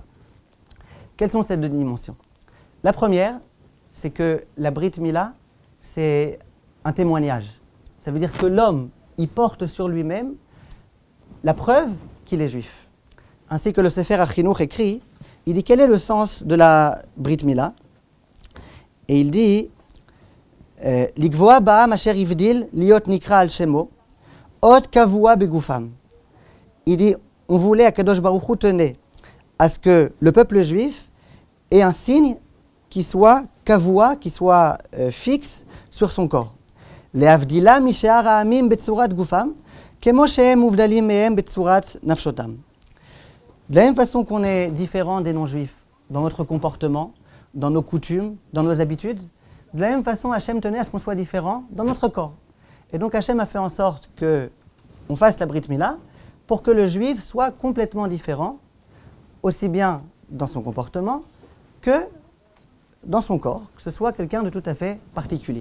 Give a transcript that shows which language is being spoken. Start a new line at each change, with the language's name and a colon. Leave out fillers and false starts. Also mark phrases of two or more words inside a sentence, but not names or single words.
French: Quelles sont ces deux dimensions? La première, c'est que la Brit Mila, c'est un témoignage. Ça veut dire que l'homme, il porte sur lui-même la preuve qu'il est juif. Ainsi que le Sefer HaChinuch écrit, il dit quel est le sens de la Brit Mila? Et il dit
Hebrew: לקבוע בעם אשר הבדיל להיות נקרא על שמו אות קבועה בגופם.
French: Il dit on voulait à
Hebrew: קדוש ברוך הוא
French: tenait à ce que le peuple juif ait un signe qui soit kavua, qui soit fixe sur son corps.
Hebrew: להבדילה משאר העמים בצורת גופם, כמו שהם מובדלים מהם בצורת נפשותם.
French: De la même façon qu'on est différent des non-juifs dans notre comportement, dans nos coutumes, dans nos habitudes, de la même façon Hachem tenait à ce qu'on soit différent dans notre corps. Et donc Hachem a fait en sorte qu'on fasse la Brit Mila pour que le juif soit complètement différent, aussi bien dans son comportement que dans son corps, que ce soit quelqu'un de tout à fait particulier.